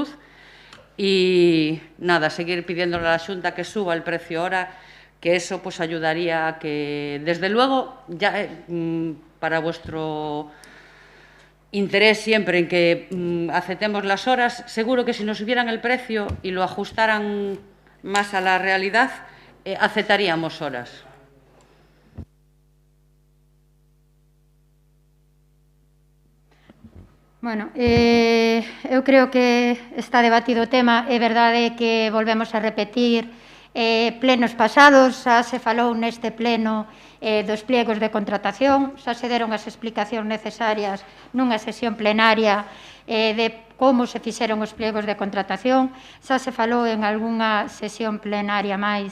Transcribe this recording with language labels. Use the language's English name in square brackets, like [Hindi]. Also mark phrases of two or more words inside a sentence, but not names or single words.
[Spanish] Y nada, seguir pidiéndole a la Xunta que suba el precio hora, que eso pues ayudaría a que, desde luego, ya para vuestro interés siempre en que aceptemos las horas, seguro que si nos subieran el precio y lo ajustaran más a la realidad, aceptaríamos horas. [Galician] Bueno, eu creo que está debatido o tema. É verdade que volvemos a repetir plenos pasados, xa se falou neste pleno dos pliegos de contratación, xa se deron as explicacións necesarias nunha sesión plenaria de como se fixeron os pliegos de contratación, xa se falou en algunha sesión plenaria máis.